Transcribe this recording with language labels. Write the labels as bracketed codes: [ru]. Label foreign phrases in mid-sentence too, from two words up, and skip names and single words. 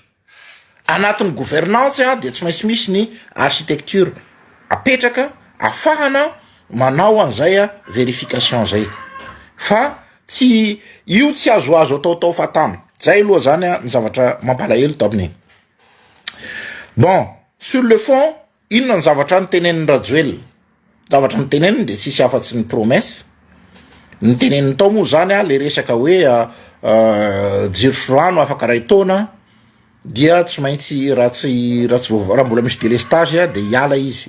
[mg] Anatin'ny gouvernance dia tsy maintsy misy ny architecture apetraka afahana manao an'izay vérification zay. Fa tsy io tsy azoazo ataotao fatana. Zay aloha zany ny zavatra mampalahelo to amin'iny. [fr] Bon, sur le fond, [mg] inona ny zavatra niteneniny Rajoelina? Zavatra niteneniny dia tsisy afa-tsy ny promesse. Niteneniny tao moa zany le resaka hoe jiro sy rano afaka ray taona dia tsy maintsy raha mbola misy délestage dia hiala izy.